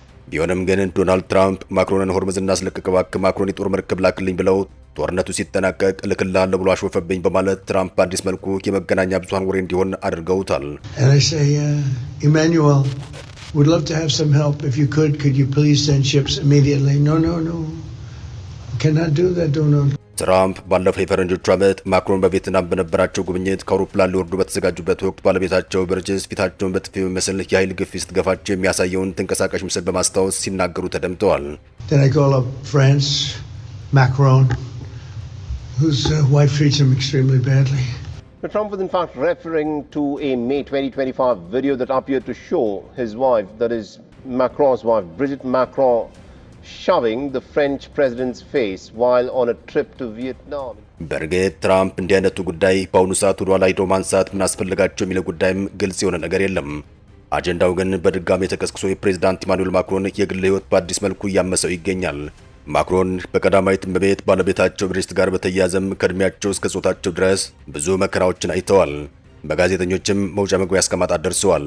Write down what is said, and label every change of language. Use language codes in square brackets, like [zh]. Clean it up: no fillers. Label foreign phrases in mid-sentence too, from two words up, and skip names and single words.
[am] ቢሆንም ግን ዶናልድ ትራምፕ ማክሮንን ሆርሙዝ እናስለቅቅ እባክህ ማክሮን የጦር መርከብ ላክልኝ ብለው ጦርነቱ ሲጠናቀቅ እልክልሃለሁ ብሎ አሾፈብኝ በማለት ትራምፕ በአዲስ መልኩ የመገናኛ ብዙሃን ወሬ እንዲሆን አድርገውታል። [en] And I say, Emmanuel, would love to have some help. If you could you please send ships immediately? No. Cannot do that, Donald. [am] ትራምፕ ባለፈው የፈረንጆቹ ዓመት ማክሮን በቪየትናም በነበራቸው ጉብኝት ከአውሮፕላን ሊወርዱ በተዘጋጁበት ወቅት ባለቤታቸው በርጅስ ፊታቸውን በጥፊ የሚመስል የኃይል ግፊት ስትገፋቸው የሚያሳየውን ተንቀሳቃሽ ምስል በማስታወስ ሲናገሩ ተደምጠዋል። [en] Then I call up France, Macron, whose wife treats him extremely badly. Trump was in fact referring to a May 2025 video that appeared to show his wife, that is Macron's wife, Brigitte Macron, shoving the French president's face while on a trip to Vietnam. [am] በእርግጥ ትራምፕ እንዲህ አይነቱ ጉዳይ በአሁኑ ሰዓት ወደ ኋላ ሄዶ ማንሳት ምን አስፈልጋቸው የሚለው ጉዳይም ግልጽ የሆነ ነገር የለም። አጀንዳው ግን በድጋሚ ተቀስቅሶ የፕሬዝዳንት ኢማኑኤል ማክሮን የግል ሕይወት በአዲስ መልኩ እያመሰው ይገኛል። ማክሮን በቀዳማዊት እመቤት ባለቤታቸው ብሪጅት ጋር በተያያዘም ከእድሜያቸው እስከ ጾታቸው ድረስ ብዙ መከራዎችን አይተዋል። በጋዜጠኞችም መውጫ መግቢያ እስከማጣት ደርሰዋል።